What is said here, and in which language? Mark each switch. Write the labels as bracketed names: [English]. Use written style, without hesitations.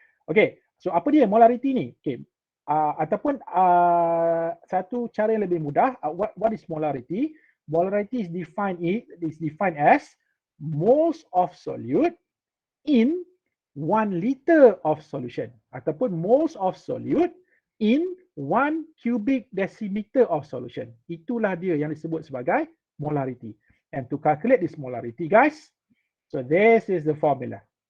[Malay] Okay, so apa dia molarity ni? Okay, ataupun satu cara yang lebih mudah, [English] what is molarity? Molarity is defined as moles of solute in 1 liter of solution [Malay] ataupun [English] moles of solute in 1 cubic decimeter of solution. [Malay] Itulah dia yang disebut sebagai molarity. [English] And to calculate this molarity guys, so this is the formula.